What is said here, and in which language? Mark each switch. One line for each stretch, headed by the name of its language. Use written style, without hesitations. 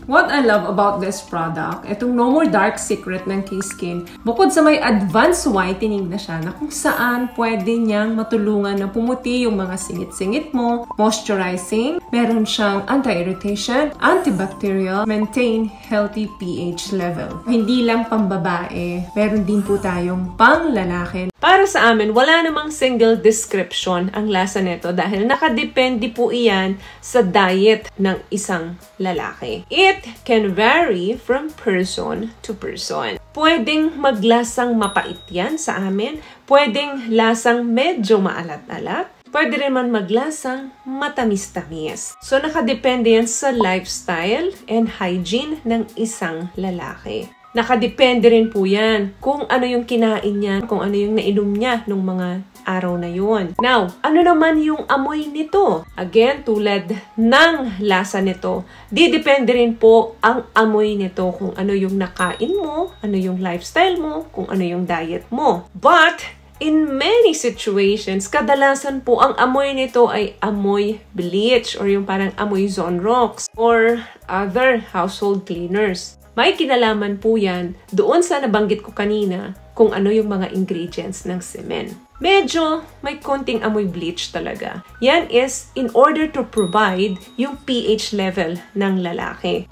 English: What I love about this product,
Filipino: itong No More Dark Secret ng K-Skin, bukod sa may advanced whitening na siya na kung saan pwede niyang matulungan na pumuti yung mga singit-singit mo, moisturizing, meron siyang anti-irritation, antibacterial,
English: maintain healthy pH level.
Filipino: Hindi lang pambabae, meron din po tayong pang-lalaki. Para sa amin, wala namang single description ang lasa nito dahil nakadepende po iyan sa diet ng isang lalaki.
English: It can vary from person to person.
Filipino: Pwedeng maglasang mapait yan sa amin, pwedeng lasang medyo maalat-alat, pwede rin man maglasang matamis-tamis. So, nakadepende yan sa
English: lifestyle and hygiene
Filipino: ng isang lalaki. Nakadepende rin po yan kung ano yung kinain niya, kung ano yung nainom niya nung mga araw na yun. Now, ano naman yung amoy nito? Again, tulad ng lasa nito, didepende rin po ang amoy nito kung ano yung nakain mo, ano yung lifestyle mo, kung ano yung diet mo.
English: But, in many situations,
Filipino: kadalasan po ang amoy nito ay amoy bleach or yung parang amoy Zonrox or other household cleaners. May kinalaman po yan doon sa nabanggit ko kanina kung ano yung mga ingredients ng semen. Medyo may konting amoy bleach talaga. Yan is
English: in order to provide
Filipino: yung pH level ng lalaki.